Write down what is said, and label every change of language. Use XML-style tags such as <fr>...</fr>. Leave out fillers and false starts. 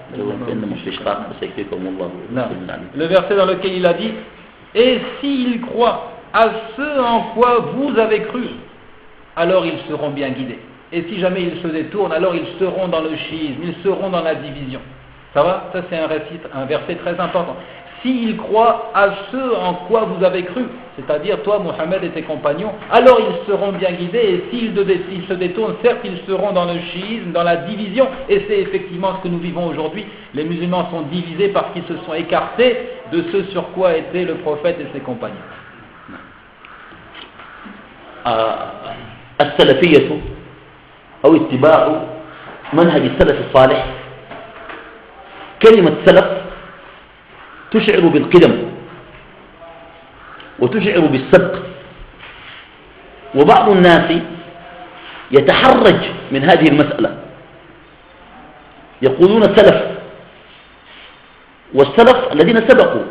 <ar>فإنهم في شقاق فسيكفيكهم الله.</ar> <fr>Le verset dans lequel il a dit et s'ils croient à ce en quoi vous avez cru, alors ils seront bien guidés. Et si jamais ils se détournent, alors ils seront dans le schisme, ils seront dans la division. Ça va? Ça c'est un verset très important. S'ils croient à ce en quoi vous avez cru, c'est-à-dire toi, Mohammed et tes compagnons, alors ils seront bien guidés, et s'ils se détournent, certes, ils seront dans le chiisme, dans la division, et c'est effectivement ce que nous vivons aujourd'hui. Les musulmans sont divisés parce qu'ils se sont écartés de ce sur quoi était le prophète et ses compagnons.</fr> <ar>السلفية أو اتباع منهج السلف الصالح، كلمة سلف تشعر بالقدم وتشعر بالسبق، وبعض الناس يتحرج من هذه المسألة، يقولون سلف، والسلف الذين سبقوا.</ar>